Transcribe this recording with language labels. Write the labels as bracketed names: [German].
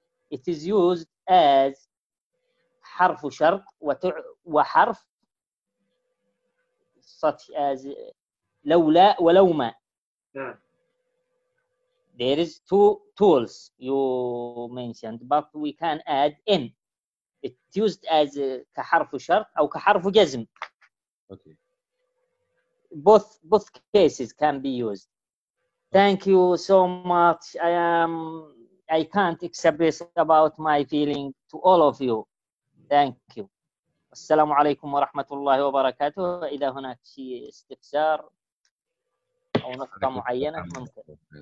[English] It is used as [Arabic] حرف شرط وحرف [English] such as [Arabic] لولا ولو ما. [English] There is two tools you mentioned, but we can add in. It's used as [Arabic] كحرف شرط أو كحرف جزم. [English] Okay. Both cases can be used. Thank you so much. I can't express about my feeling to all of you. Thank you. [Arabic] السلام عليكم ورحمة الله وبركاته. إذا هناك شيء استفسار أو نقطة معينة ممكن.